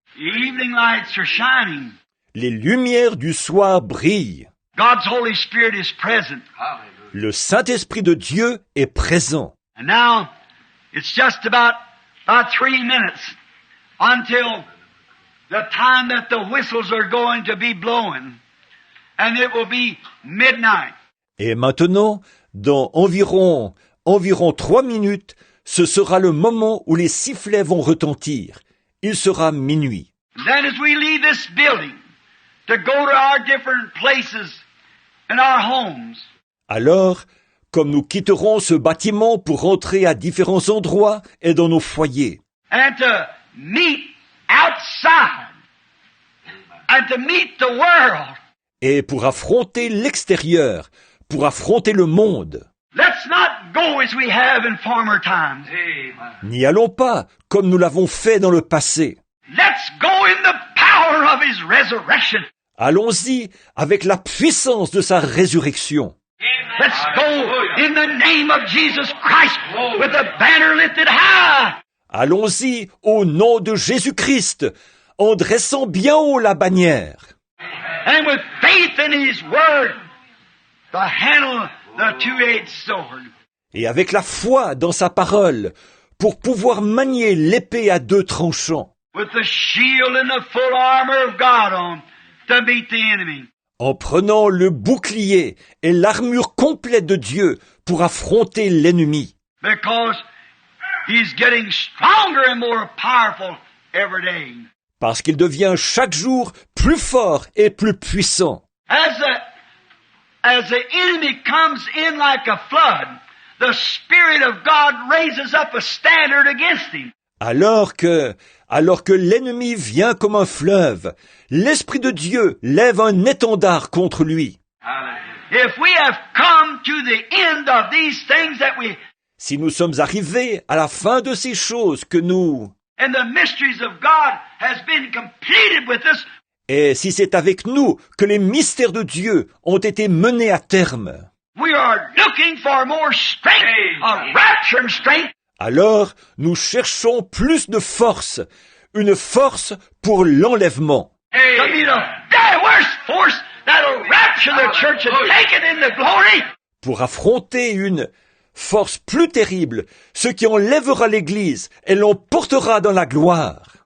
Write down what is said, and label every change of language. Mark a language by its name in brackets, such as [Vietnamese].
[English] The evening lights are shining. [French] Les lumières du soir brillent. [English] God's Holy Spirit is present. [French] Le Saint-Esprit de Dieu est présent. [English] And now, it's just about 3 minutes until the time that the whistles are going to be blowing. And it will be midnight. [French] Et maintenant, dans environ 3 minutes, ce sera le moment où les sifflets vont retentir. Il sera minuit. [English] Then as we leave this building to go to our different places in our homes, [French] Alors, comme nous quitterons ce bâtiment pour rentrer à différents endroits et dans nos foyers, [English] and to meet outside, and to meet the world, [French] et pour affronter l'extérieur, pour affronter le monde, [English] let's not go as we have in former times. [French] n'y allons pas comme nous l'avons fait dans le passé. [English] Let's go in the power of His resurrection. [French] Allons-y avec la puissance de sa résurrection. [English] Let's go in the name of Jesus Christ with the banner lifted high. [French] Allons-y au nom de Jésus-Christ, en dressant bien haut la bannière. [English] And with faith in His word, to handle the two-edged sword. [French] Et avec la foi dans sa parole, pour pouvoir manier l'épée à 2 tranchants. [English] With the shield and the full armor of God on to meet the enemy. [French] en prenant le bouclier et l'armure complète de Dieu pour affronter l'ennemi. [English] Because he's getting stronger and more powerful every day. [French] Parce qu'il devient chaque jour plus fort et plus puissant. [English] As the enemy comes in like a flood, the Spirit of God raises up a standard against him. [French] Alors que l'ennemi vient comme un fleuve, l'Esprit de Dieu lève un étendard contre lui. [English] If we have come to the end of these things that we, [French] Si nous sommes arrivés à la fin de ces choses que nous, [English] and the mysteries of God has been completed with us, [French] et si c'est avec nous que les mystères de Dieu ont été menés à terme, [English] we are looking for more strength, a rapture strength, [French] alors nous cherchons plus de force, une force pour l'enlèvement. [English] to be the very worst force that'll rapture the church and take it in the glory. [French] Pour affronter une force plus terrible, ce qui enlèvera l'Église et l'emportera dans la gloire.